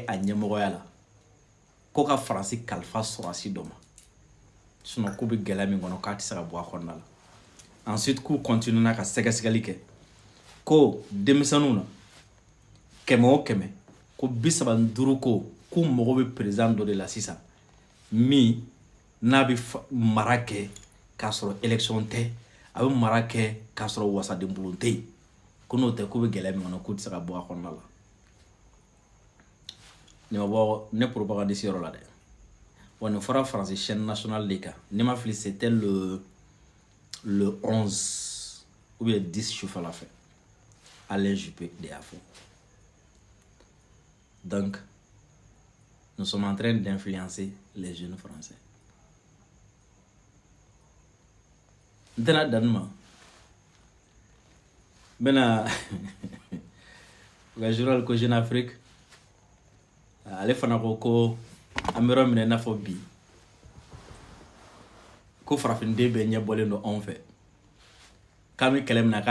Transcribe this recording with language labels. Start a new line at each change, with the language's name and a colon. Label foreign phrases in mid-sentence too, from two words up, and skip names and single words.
Bambara: a ɲɛmɔgɔya la ko ka Faransi kalifa sɔrɔdasi dɔ ma sinon k'u bɛ gɛlɛya min kɔnɔ k'a tɛ se ka bɔ a kɔnɔna la ensuite k'u continuera ka sɛgɛsɛgɛli kɛ ko denmisɛnninw na 100 o 100 ko 35 ko k'u mago bɛ président dɔ de la sisan min n'a bɛ mara kɛ k'a sɔrɔ élection tɛ a bɛ mara kɛ k'a sɔrɔ wasadenbulon tɛ yen ko n'o tɛ k'u bɛ gɛlɛya min kɔnɔ k'u tɛ se ka bɔ a kɔnɔna la. Ni ma bɔ ne propagandiste yɔrɔ la dɛ wa nin fɔra France chaîne nationale de kan ne ma fili
French: c'était le 11 ou bien 10
Bambara: sufɛla fɛ Alain Juppé de y'a fɔ.
French: Donc nous sommes en train d'influencer les jeunes français.
Bambara: N tɛna danni ma n bɛna u ka journal ko Jeune Afrique ale fana ko an bɛ yɔrɔ min na i n'a fɔ bi ko farafinden bɛɛ ɲɛbɔlen don anw fɛ k'an bɛ kɛlɛ min na k'a